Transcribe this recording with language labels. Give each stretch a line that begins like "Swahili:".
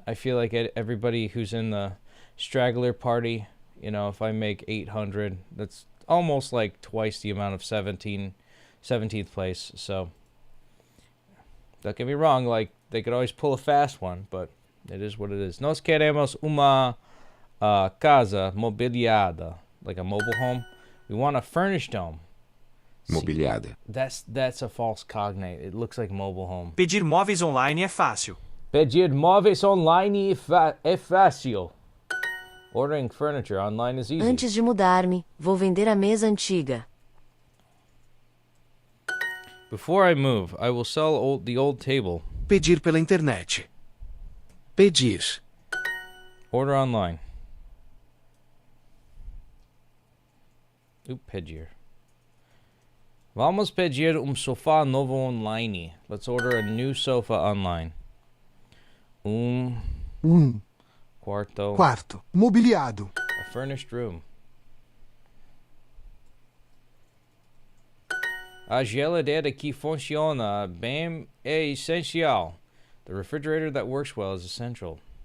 English: I feel like everybody who's in the straggler party, if I make 800, that's almost like twice the amount of 17th place. So don't get me wrong, like they could always pull a fast one, but it is what it is.
Portuguese: Nós queremos uma casa mobiliada,
English: like a mobile home. We want a furnished home.
Portuguese: Mobiliada.
English: That's a false cognate. It looks like mobile home.
Portuguese: Pedir móveis online é fácil. Pedir móveis online é fácil.
English: Ordering furniture online is easy.
Portuguese: Antes de mudar-me, vou vender a mesa antiga.
English: Before I move, I will sell the old table.
Portuguese: Pedir pela internet. Pedir.
English: Order online.
Portuguese: Pedir. Vamos pedir sofá novo online.
English: Let's order a new sofa online.
Portuguese: Quarto. Mobiliado.
English: A furnished room.
Portuguese: A geladeira que funciona bem é essencial.
English: The refrigerator that works well is essential.